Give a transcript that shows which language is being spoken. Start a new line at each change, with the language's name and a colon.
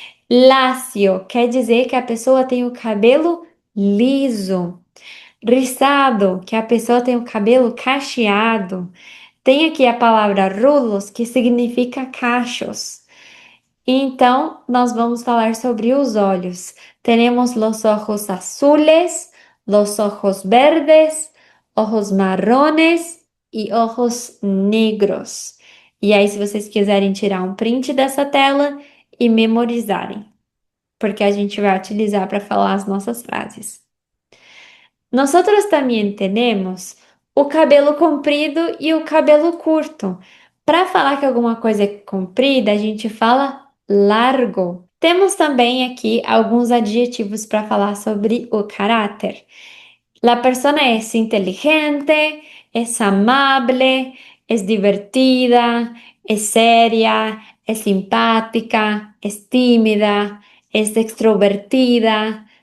Portuguese: Lacio quer dizer que a pessoa tem o cabelo liso. Rizado, que a pessoa tem o cabelo cacheado. Tem aqui a palavra rulos, que significa cachos. Então, nós vamos falar sobre os olhos.
Spanish: Tenemos los ojos azules, los ojos verdes, ojos marrones e ojos negros.
Portuguese: E aí, se vocês quiserem tirar um print dessa tela e memorizarem, porque a gente vai utilizar para falar as nossas frases. Nosotros también tenemos o cabelo comprido e o cabelo curto. Para falar que alguma coisa é comprida, a gente fala largo. Temos também aqui alguns adjetivos para falar sobre o caráter.
Spanish: La persona es inteligente, es amable, es divertida, es seria, es simpática, es tímida, es extrovertida.